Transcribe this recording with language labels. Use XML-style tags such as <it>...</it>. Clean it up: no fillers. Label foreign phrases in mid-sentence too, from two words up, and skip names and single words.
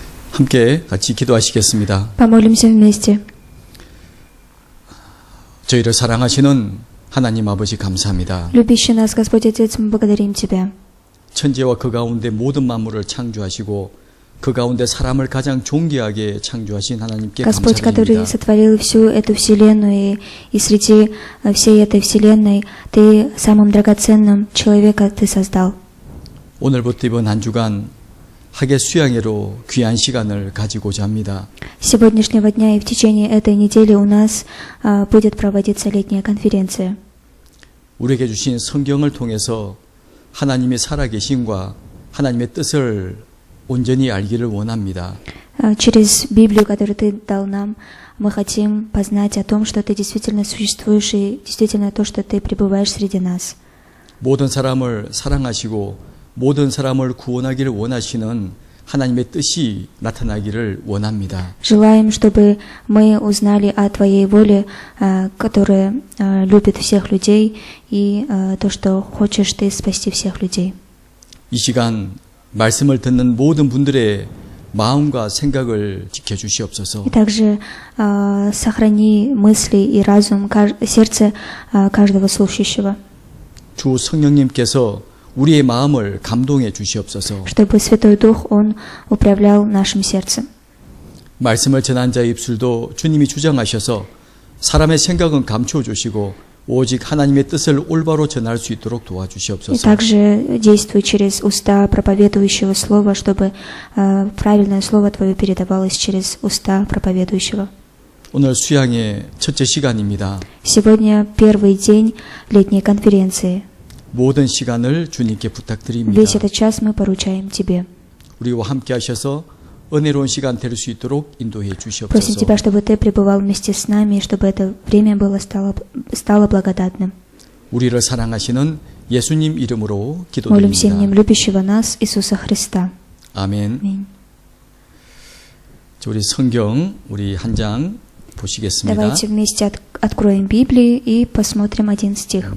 <ko>함께 같이 기도하시겠습니다.</ko> <ru>Помолимся вместе.</ru> <ko>저희를 사랑하시는 하나님 아버지 감사합니다.</ko> <ru>Любящий нас, Господь Отец, мы благодарим Тебя.</ru> <ko>천지와 그 가운데 모든 만물을 창조하시고 그 가운데 사람을 가장 존귀하게 창조하신 하나님께</ko> <ru>Господь, который</ru> <ko>감사드립니다.</ko> <ru>сотворил всю эту вселенную, и среди всей этой вселенной Ты самым драгоценным человека Ты создал.</ru> <ko>오늘부터 이번 한 주간 학예 수양회로 귀한 시간을 가지고자 합니다.</ko> <ru>С сегодняшнего дня и в течение этой недели у нас будет проводиться летняя конференция.</ru> <ko>우리에게 주신 성경을 통해서 하나님의 살아계심과 하나님의 뜻을 온전히 알기를 원합니다.</ko> <ru>Через Библию, которую Ты дал нам, мы хотим познать о том, что Ты действительно существуешь и действительно то, что Ты пребываешь среди нас.</ru> <ko>모든 사람을 사랑하시고 모든 사람을 구원하기를 원하시는 하나님의 뜻이 나타나기를 원합니다.</ko> <ru>Желаем, чтобы мы узнали о Твоей воле, которая любит всех людей, и то, что хочешь Ты спасти всех людей.</ru> <ko>이 시간 말씀을 듣는 모든 분들의 마음과 생각을 지켜주시옵소서.</ko> <ru>И также сохрани мысли и разум, сердце каждого слушающего.</ru> <ko>주 성령님께서 우리의 마음을 감동해 주시옵소서.</ko> <ru>Чтобы Святой Дух, Он управлял нашим сердцем.</ru> <ko>말씀을 전한 자의 입술도 주님이 주장하셔서 사람의 생각은 감추어 주시고 오직 하나님의 뜻을 올바로 전할 수 있도록</ko> <ru>И</ru> <ko>도와주시옵소서.</ko> <ru>также действуй через уста проповедующего слова, чтобы правильное слово Твое передавалось через уста проповедующего.</ru> <ko>오늘 수양의 첫째 시간입니다.</ko> <ru>Сегодня первый день летней конференции.</ru> <ko>모든 시간을 주님께 부탁드립니다.</ko> <ru>Весь этот час мы поручаем Тебе.</ru> <ko>우리와 함께 하셔서 은혜로운 시간 될 수 있도록 인도해</ko> <ru>Просим</ru> <ko>주시옵소서.</ko> <ru>Тебя, чтобы Ты пребывал вместе с нами, и чтобы это время стало благодатным.</ru> <ko>우리를 사랑하시는 예수님 이름으로</ko> <ru>Молимся именем</ru> <ko>기도드립니다.</ko> <ru>любящего нас Иисуса Христа.</ru> <ko>아멘.</ko> <ru>Аминь.</ru> <ko>우리 성경 우리 한 장 보시겠습니다.</ko> <ru>Давайте вместе откроем Библию и посмотрим один стих.</ru>